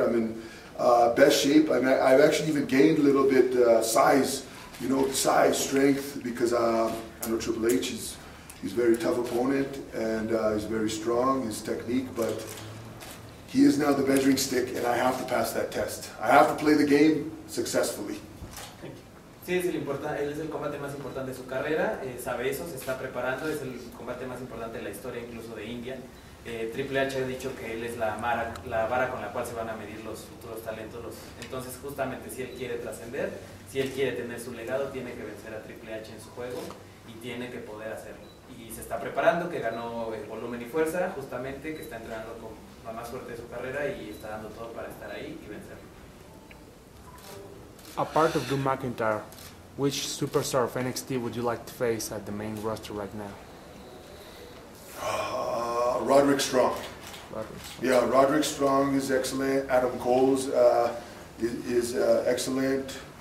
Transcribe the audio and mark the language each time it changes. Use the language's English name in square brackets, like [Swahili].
[English] I'm in best shape. I've actually even gained a little bit size, you know, size, strength, because I know Triple H is he's a very tough opponent, and he's very strong, his technique, but he is now the measuring stick, and I have to pass that test. I have to play the game successfully. [Spanish] Sí, él es el combate más importante de su carrera, sabe eso, se está preparando, es el combate más importante de la historia incluso de India. Triple H ha dicho que él es la vara con la cual se van a medir los futuros talentos. Entonces justamente si él quiere trascender, si él quiere tener su legado, tiene que vencer a Triple H en su juego y tiene que poder hacerlo. Y se está preparando, que ganó volumen y fuerza justamente, que está entrenando con la más fuerte de su carrera y está dando todo para estar ahí y vencerlo. [English] A part of Drew McIntyre, which superstar of NXT would you like to face at the main roster right now? Roderick Strong. Roderick. Yeah, Roderick Strong is excellent. Adam Cole's is excellent.